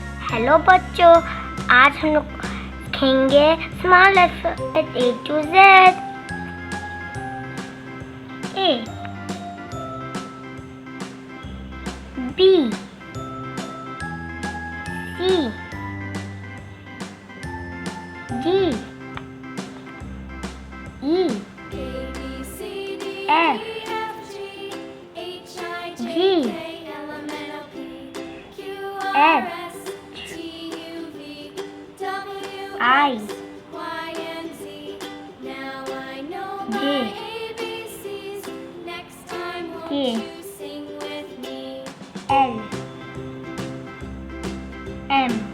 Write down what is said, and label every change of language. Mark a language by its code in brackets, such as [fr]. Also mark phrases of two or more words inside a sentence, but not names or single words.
[hi] हेलो बच्चों, आज हम लोग सीखेंगे [en] small alphabet A to Z. A, B, C, D, E, F, G, H, I, J, K, L, M,